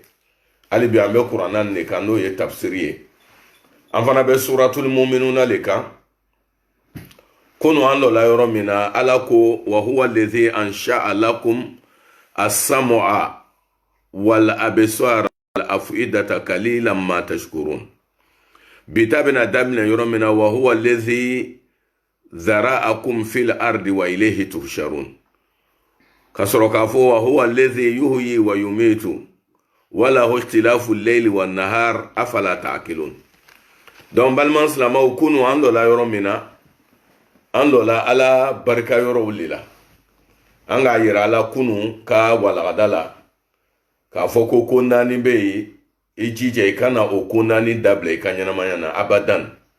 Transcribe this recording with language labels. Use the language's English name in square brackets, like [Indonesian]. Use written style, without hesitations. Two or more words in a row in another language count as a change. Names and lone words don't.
[Bambara] Hali bi an bɛ kuranna de kan n'o ye tafsiri ye. An fana bɛ suratul muminuna le kan. Kunu an dɔ la yɔrɔ min na ala ko [Arabic] وهو الذي أنشأ لكم السمع والأبصار والأفئدة قليلا ما تشكرون. [Bambara] Bita bɛna daminɛ yɔrɔ min na [Arabic] وهو الذي ذرأكم في الأرض وإليه تحشرون. [Bambara] Ka sɔrɔ k'a fɔ [Arabic] وهو الذي يحيي ويميت وله اختلاف الليل والنهار أفلا تعقلون. [Bambara] Donc baliman silamaw kunu an dɔ la yɔrɔ min na an dɔ la ala barika yɔrɔw le la. An k'a yira ala kunu ka walagada la k'a fɔ ko ko naani bɛ yen i jija i kana o ko naani dabila i ka ɲɛnamaya na abadan.